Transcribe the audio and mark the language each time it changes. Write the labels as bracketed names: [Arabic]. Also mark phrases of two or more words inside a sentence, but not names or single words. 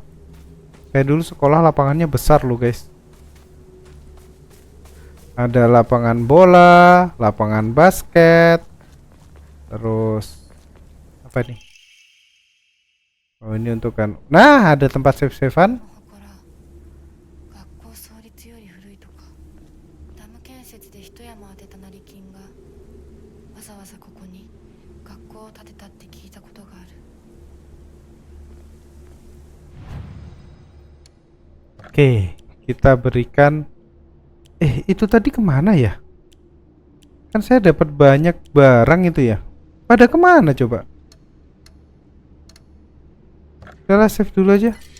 [Indonesian] Kayak dulu sekolah lapangannya besar loh guys. Ada lapangan bola, lapangan basket. Terus apa nih? Oh, ini untuk kan. Nah, ada tempat save-savean. [Japanese] 学校創立より古いとか、ダム建設で一山当てた成金がわざわざここに学校を建てたって聞いたことがある。 [Indonesian] Oke, kita berikan. Itu tadi kemana ya? Kan saya dapat banyak barang itu ya. Pada kemana coba? Udahlah, save dulu aja.